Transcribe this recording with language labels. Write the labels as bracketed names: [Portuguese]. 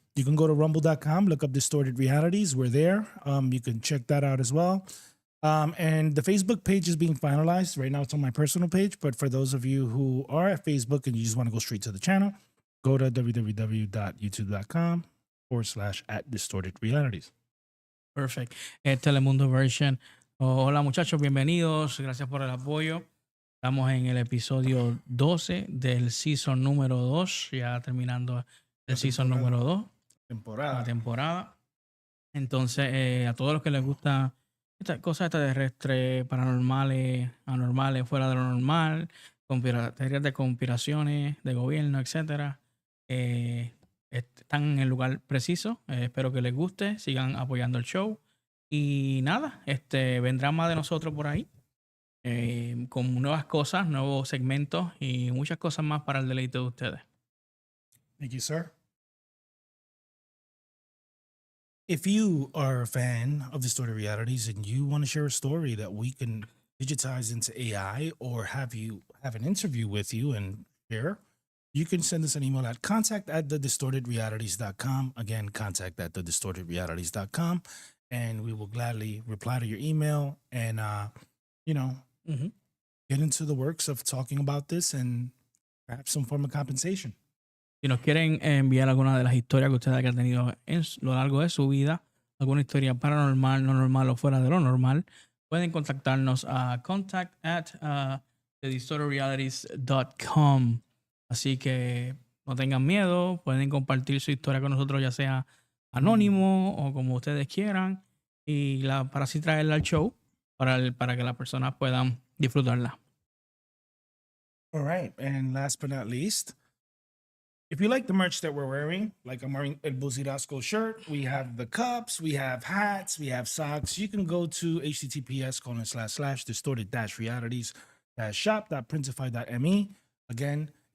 [English] You can go to rumble.com, look up Distorted Realities. We're there. You can check that out as well. And the Facebook page is being finalized. Right now it's on my personal page. But for those of you who are at Facebook and you just want to go straight to the channel, go to www.youtube.com/@distortedrealities. Perfect. Telemundo version. [Spanish] Hola, muchachos, bienvenidos. Gracias por el apoyo. Estamos en el episodio 12 del season número 2, ya terminando el season número 2. La temporada. Entonces, a todos los que les gusta estas cosas extraterrestres, paranormales, anormales, fuera de lo normal, teorías de conspiraciones, de gobierno, etcétera, están en el lugar preciso. Espero que les guste, sigan apoyando el show. Y nada, vendrán más de nosotros por ahí, con nuevas cosas, nuevos segmentos y muchas cosas más para el deleite de ustedes. [English] Thank you, sir. If you are a fan of Distorted Realities and you want to share a story that we can digitize into AI or have an interview with you and share, you can send us an email at contact@thedistortedrealities.com. Again, contact@thedistortedrealities.com. And we will gladly reply to your email and, get into the works of talking about this and perhaps some form of compensation. [Spanish] Si nos quieren enviar alguna de las historias que ustedes hayan tenido en lo largo de su vida, alguna historia paranormal, no normal o fuera de lo normal, pueden contactarnos a contact@thedistortedrealities.com. Así que no tengan miedo, pueden compartir su historia con nosotros, ya sea anónimo o como ustedes quieran, y para así traerla al show para que las personas puedan disfrutarla. [English] All right. And last but not least, if you like the merch that we're wearing, like I'm wearing El Buzirasco shirt, we have the cups, we have hats, we have socks. You can go to https://distorted-realities-shop.printify.me. Again,